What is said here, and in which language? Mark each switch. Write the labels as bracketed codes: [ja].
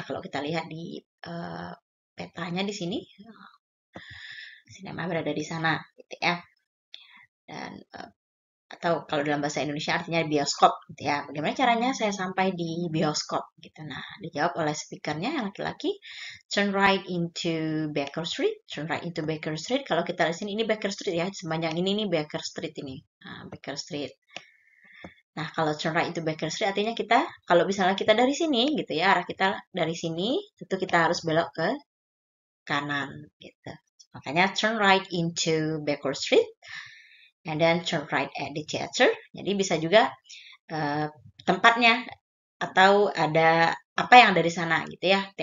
[id] Kalau kita lihat di petanya di sini, cinema berada di sana, gitu ya. Dan atau kalau dalam bahasa Indonesia artinya bioskop, gitu ya. Bagaimana caranya saya sampai di bioskop, gitu. Nah, dijawab oleh speakernya yang laki-laki. [en] Turn right into Baker Street. Turn right into Baker Street. [id] Kalau kita lihat sini, ini Baker Street ya. Sepanjang ini nih Baker Street ini. Nah, Baker Street. Nah, kalau [en] turn right into Baker Street [id] artinya kita, kalau misalnya kita dari sini, gitu ya, arah kita dari sini, tentu kita harus belok ke kanan, gitu. Makanya [en] turn right into Baker Street, and then turn right at the theater. [id] Jadi bisa juga tempatnya atau ada apa yang dari sana, gitu ya.